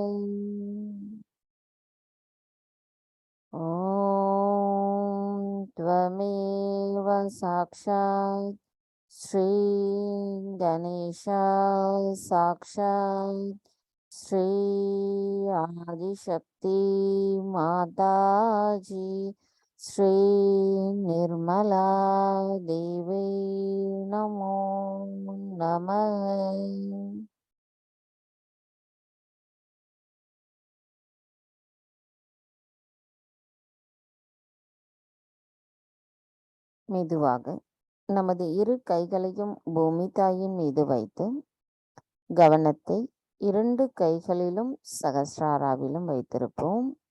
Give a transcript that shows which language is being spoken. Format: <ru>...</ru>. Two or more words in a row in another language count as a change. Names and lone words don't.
<sa>ॐ त्वमेव साक्षात् श्री गणेशाय साक्षात् श्री आदिशक्ति माताजी श्री निर्मला देवी नमो नमः.</sa> <ta>மெதுவாக நமது இரு கைகளையும் பூமி தாயின் மீது வைத்து கவனத்தை 2 கைகளிலும் சகஸ்ராராவிலும் வைத்திருப்போம்.</ta>